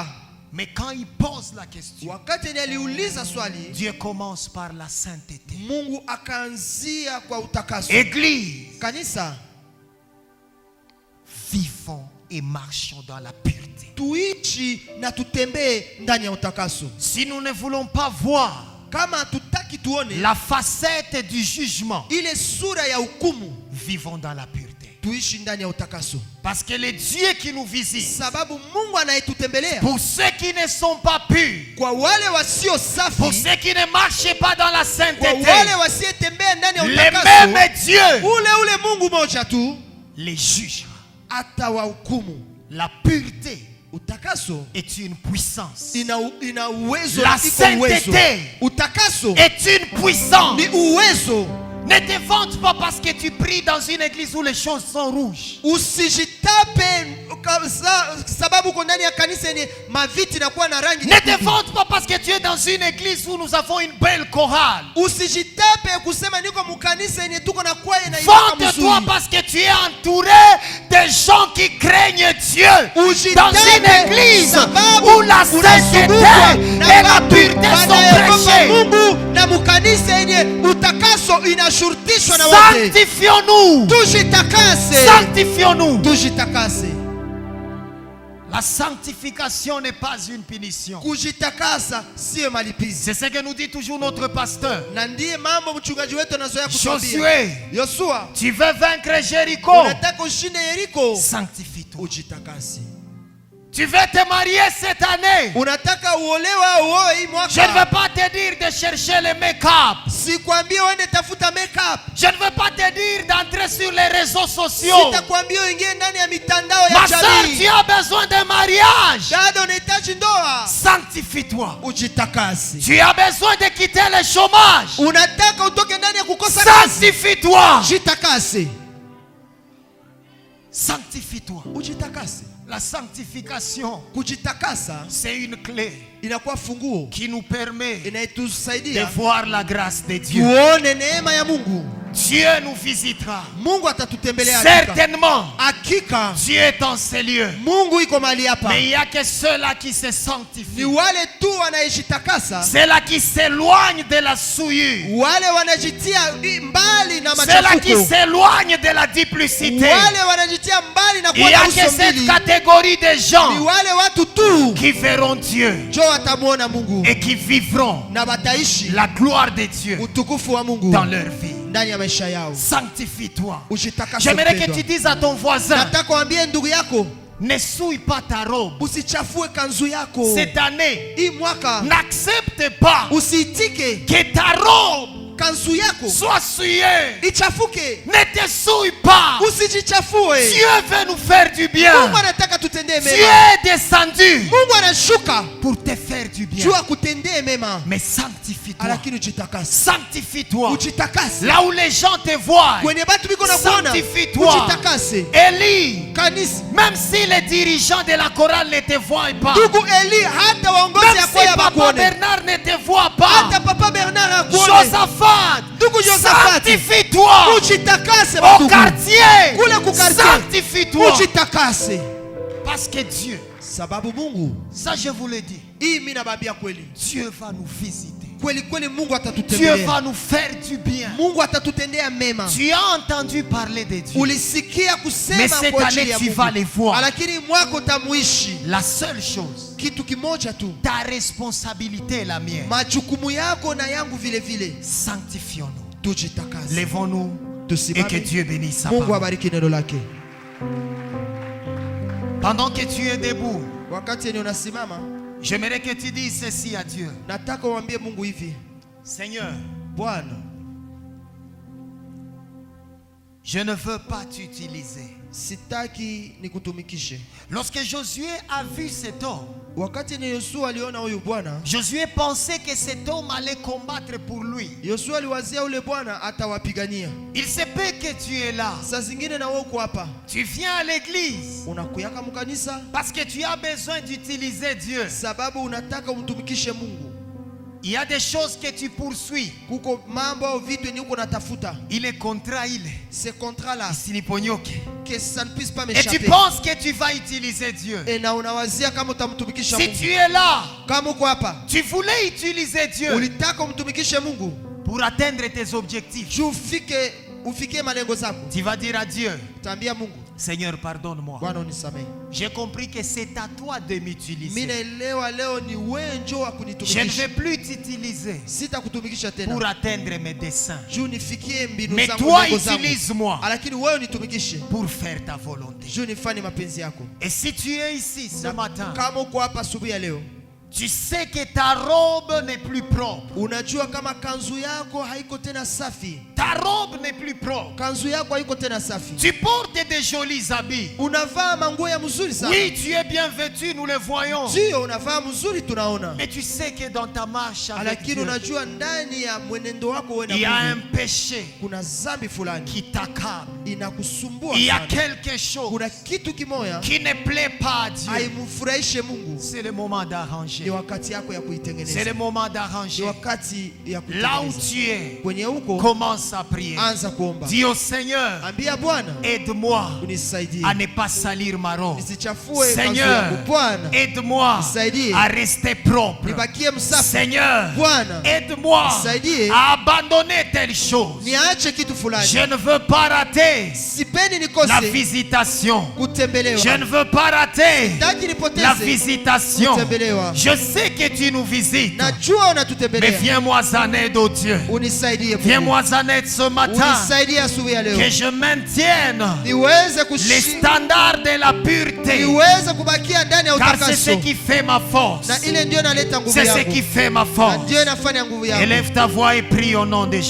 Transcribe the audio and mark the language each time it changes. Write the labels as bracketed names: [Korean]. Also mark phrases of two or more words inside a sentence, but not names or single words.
[French] Mais quand il pose la question, [Swahili] Wakati ni aliuliza swali, [French] Dieu commence par la sainteté. [Swahili] Mungu akaanzia kwa utakaso. [French] Église, [Swahili] Kanisa, [French] vivons et marchons dans la pureté. [Swahili] tuishi na tutembee ndani ya utakaso. [French] Si nous ne voulons pas voir [Swahili] Kama tutaki tuone [French] la facette du jugement, [Swahili] ile sura ya hukumu, [French] vivons dans la pureté. [Swahili] tuishi ndani ya utakaso. [French] Parce que le Dieu qui nous visite, [Swahili] Sababu Mungu anayetutembelea, [French] pour ceux qui ne sont pas purs, [Swahili] kwa wale wasio [French] pour [Swahili] safi, [French] ceux qui ne marchent pas dans la [Swahili] kwa [French] sainteté, [Swahili] wale wasiyetembea ndani ya [French] le [Swahili] utakaso, [French] même Dieu [Swahili] ule Mungu moja tu [French] les jugera. [Swahili] atawahukumu. [French] La pureté [Swahili] Utakaso [French] est une puissance. [Swahili] ina uwezo, [French] La [Swahili] iko uwezo. [French] sainteté [Swahili] Utakaso [French] est une puissance. [Swahili] ni uwezo. [French] Ne te vante pas parce que tu pries dans une église où les choses sont rouges. [Swahili] Usijitape sababu uko ndani ya kanisa yenye maviti na kuwa na rangi [French] Ne te [Swahili] nyekundu. [French] vante pas parce que tu es dans une église où nous avons une belle chorale. [Swahili] Usijitape kusema niko mukanisa yenye tuko na kwaya na ibada [French] Vante-toi [Swahili] mzuri. [French] parce que tu es entouré de gens qui craignent Dieu. Dans une église où la sainteté et la pureté sont prêchées. [Swahili] Mungu na mukanisa yenye utakaso inashurutishwa na wote. [French] Sanctifions-nous. [Swahili] Tujitakase. [French] Sanctifions-nous. [Swahili] Tujitakase. [French] La sanctification n'est pas une punition. [Swahili] Kujitakasa sio malipizi. [French] C'est ce que nous dit toujours notre pasteur. [Swahili] Na ndiye mambo mchungaji wetu anazoea kutuambia. [French] Josué, [Swahili] Yoshua, [French] tu veux vaincre Jéricho? [Swahili] unataka ushinde Yeriko? [French] Sanctifie-toi. [Swahili] Ujitakase. [French] Tu veux te marier cette année. [Swahili] unataka uolewa uoe hii [French] Je ne veux [Swahili] mwaka, [French] pas te dire de chercher le make-up. [Swahili] sikwambie uende tafuta makeup, [French] Je ne veux pas te dire d'entrer sur les réseaux sociaux. [Swahili] sitakwambia uingie ndani ya mitandao ya [French] Ma soeur, tu [Swahili] jamii. [French] as besoin de mariage. [Swahili] Dada, unahitaji ndoa, [French] Sanctifie-toi. [Swahili] ujitakase. [French] Tu as besoin de quitter le chômage. [Swahili] Unataka utoke ndani ya kukosa kazi, [French] Sanctifie-toi. [Swahili] jitakase. [French] Sanctifie-toi. [Swahili] Ujitakase. [French] La sanctification, [Swahili] Kujitakasa [French] c'est une clé [Swahili] inakuwa funguo [French] qui nous permet de [Swahili] inayotusaidia [French] voir la grâce de Dieu. [Swahili] tuone neema ya Mungu. [French] Dieu nous visitera. [Swahili] Mungu atatutembelea hakika. [French] Certainement, [Swahili] Hakika [French] Dieu est en ces lieux. [Swahili] Mungu iko mahali hapa. [French] Mais il n'y a que ceux-là qui se [Swahili] Ni [French] sanctifient. [Swahili] wale tu wanayejitakasa, [French] Ceux-là qui s'éloignent de la souillure. [Swahili] wale wanajitia mbali na [French] Ceux-là qui [Swahili] machafuko, [French] s'éloignent de la duplicité. [Swahili] wale wanajitia mbali na [French] Il [Swahili] kuwa [French] n'y a [Swahili] na [French] que [Swahili] uso [French] cette [Swahili] mbili. [French] catégorie de [Swahili] Ni [French] gens [Swahili] wale watu tu [French] qui verront Dieu [Swahili] njo watamuona Mungu [French] et qui vivront [Swahili] na wataishi [French] la gloire de Dieu [Swahili] utukufu wa Mungu [French] dans leur vie. [Swahili] ndani ya maisha yao. [French] Sanctifie-toi. [Swahili] Ujitakase [French] J'aimerais que [Swahili] mpendwa. [French] tu dises à ton voisin, [Swahili] Nataka waambie ndugu yako, [French] ne souille pas ta robe. [Swahili] usichafue kanzu yako. [French] Cette année, [Swahili] Hii mwaka [French] n'accepte pas [Swahili] usiitike [French] que ta robe [Swahili] kanzu yako [French] soit souillée. [Swahili] ichafuke. [French] Ne te souille pas. [Swahili] Usijichafue. [French] Dieu veut nous faire du bien. [Swahili] Mungu anataka tutendee [French] Dieu [Swahili] mema. [French] est descendu [Swahili] Mungu anashuka [French] pour te faire du bien. [Swahili] juu akutendee mema, [French] Mais sanctifie-toi. [Swahili] lakini ujitakase. [French] Sanctifie-toi. [Swahili] Ujitakase. [French] Là où les gens te voient, [Swahili] Kwenye batu biko na kuona, [French] sanctifie-toi. [Swahili] ujitakase. [French] Élie, [Swahili] Kanisa, [French] même si les dirigeants de la chorale ne te voient pas, [Swahili] ndugu Eli, hata waongozi [French] même [Swahili] ya [French] si [Swahili] kwaya [French] Papa [Swahili] bakuone, [French] Bernard ne te voit pas, [Swahili] hata Papa Bernard akuone, [French] Josaphat, [Swahili] ndugu Josaphat, [French] sanctifie-toi. [Swahili] ujitakase [French] Au [Swahili] bandugu. [French] quartier, [Swahili] Kule ku quartier, [French] sanctifie-toi. [Swahili] ujitakase. [French] Parce que Dieu, [Swahili] Sababu Mungu, [French] ça je vous le dis, [Swahili] hii mimi nabambia kweli. [French] Dieu va nous visiter. [Swahili] Kweli kweli Mungu [French] Dieu [Swahili] atatutembelea. [French] va nous faire du bien. [Swahili] Mungu atatutendea mema. [French] Tu as entendu parler de Dieu. [Swahili] Ulisikia [French] Mais [Swahili] kusema [French] cette [Swahili] kwa ajili [French] année, [Swahili] ya [French] tu vas les [Swahili] Mungu. [French] voir. [Swahili] Lakini mwako utamuishi. [French] La seule chose, [Swahili] Kitu kimoja tu. [French] ta responsabilité est la mienne. [Swahili] Majukumu yako na yangu vile vile. [French] Sanctifions-nous. [Swahili] Tujitakase. [French] Lèvons-nous et que [Swahili] Tusimame. [French] Dieu bénisse sa [Swahili] Mungu [French] parole. [Swahili] abariki neno lake. [French] Pendant que tu es debout, [Swahili] Wakati ni unasimama, [French] j'aimerais que tu dises ceci à Dieu. [Swahili] nataka uambie Mungu hivi. [French] Seigneur, [Swahili] Bwana, [French] je ne veux pas t'utiliser. [Swahili] sitaki nikutumikishe. [French] Lorsque Josué a vu cet homme, [Swahili] Wakati ni Yoshua aliona huyu bwana, [French] Josué pensait que cet homme allait combattre pour lui. [Swahili] Yoshua aliwazia ule bwana atawapigania. [French] Il se peut que tu es là. [Swahili] Saa zingine na wewe uko hapa, [French] Tu viens à l'église [Swahili] unakuyaka mkanisa [French] parce que tu as besoin d'utiliser Dieu. [Swahili] sababu unataka umtumikishe Mungu. [French] Il y a des choses que tu poursuis. [Swahili] Kuko mambo au vitu ni uko natafuta. [French] Il est contrat, il est. Ce contrat-là, [Swahili] Siniponyoke. [French] que ça ne puisse pas Et tu m'échapper. penses que tu vas utiliser Dieu. [Swahili] Et na unawazia kama utamtumikisha [French] Si [Swahili] Mungu. [French] tu es là, [Swahili] Kama uko hapa, [French] tu voulais utiliser Dieu [Swahili] ulitaka umtumikishe Mungu [French] pour atteindre tes objectifs. [Swahili] juu ufikie malengo zako. [French] Tu vas dire à Dieu, [Swahili] Utaambia Mungu, [French] Seigneur, pardonne-moi. [Swahili] Bwana unisamehe. [French] J'ai compris que c'est à toi de [Swahili] Mimi [French] m'utiliser. [Swahili] naelewa leo ni wewe njoo wa [French] Je ne vais [Swahili] kunitumikisha. [French] plus t'utiliser [Swahili] Sitakutumikisha [French] pour [Swahili] tena. [French] atteindre mes desseins. [Swahili] Juu nifikie mbinu [French] Mais [Swahili] zangu, [French] toi, [Swahili] lengo zangu. [French] utilise-moi [Swahili] Lakini wewe unitumikishe. [French] pour faire ta volonté. [Swahili] Juu nifanye mapenzi yako. [French] Et si tu es ici ce matin, [Swahili] Kama uko hapa asubuhi ya leo, [French] tu sais que ta robe n'est plus propre. [Swahili] unajua kama kanzu yako haiko tena safi. [French] Ta robe n'est plus propre. [Swahili] Kanzu yako haiko tena safi. [French] Tu portes des jolis habits. [Swahili] Unavaa manguo ya mzuri sana. [French] Oui, tu es bien vêtu, nous le voyons. [Swahili] Ndio unavaa mzuri tunaona. [French] Mais tu sais que dans ta marche avec [Swahili] Lakini [French] Dieu, [Swahili] unajua ndani ya mwenendo wako wewe na [French] il y a un [Swahili] Mungu [French] péché [Swahili] kuna dhambi fulani [French] qui t'accable. [Swahili] inakusumbua [French] Il y a [Swahili] sana. [French] quelque chose [Swahili] Kuna kitu kimoya [French] qui ne plaît pas à Dieu. [Swahili] haimfurahishe Mungu. [French] C'est le moment [Swahili] Ni [French] d'arranger. [Swahili] wakati yako ya [French] C'est [Swahili] kuitengeneza. [French] le moment [Swahili] Ni [French] d'arranger. [Swahili] wakati ya [French] Là où [Swahili] kuitengeneza. [French] tu es, [Swahili] Kwenye huko [French] commence à prier. [Swahili] anza kuomba. [French] Dis au Seigneur, [Swahili] Ambia Bwana [French] aide-moi [Swahili] unisaidie. [French] à ne pas salir ma robe. [Swahili] Nisichafue kanzu [French] Seigneur, [Swahili] yangu. Bwana [French] aide-moi [Swahili] nisaidie. [French] à rester propre. [Swahili] nibakie msafi. [French] Seigneur, [Swahili] Bwana [French] aide-moi [Swahili] nisaidie. [French] à abandonner telle chose. [Swahili] niache kitu fulani. [French] Je ne veux pas rater [Swahili] Sipendi [French] la [Swahili] nikose [French] visitation. [Swahili] kutembelewa. [French] Je ne veux pas rater [Swahili] Sitaki [French] la [Swahili] nipoteze [French] visitation. [Swahili] kutembelewa. [French] Je Je sais que tu nous visites. [Swahili] Najua [French] Mais [Swahili] unatutembelea. [French] viens-moi en aide, oh Dieu. [Swahili] Unisaidie Mungu. [French] Viens-moi en aide ce matin. [Swahili] Unisaidie asubuhi ya leo. [French] Que je maintienne [Swahili] Niweze [French] les [Swahili] kushi [French] standards de la pureté. [Swahili] niweze kubakia ndani ya [French] Car c'est ce [Swahili] utakaso. [French] qui fait ma force. [Swahili] Na ile ndio inaleta nguvu [French] C'est ce [Swahili] yangu. [French] qui fait ma [Swahili] Na [French] force. [Swahili] ndio inafanya nguvu yangu. [French] Élève ta voix et prie au nom de Jésus.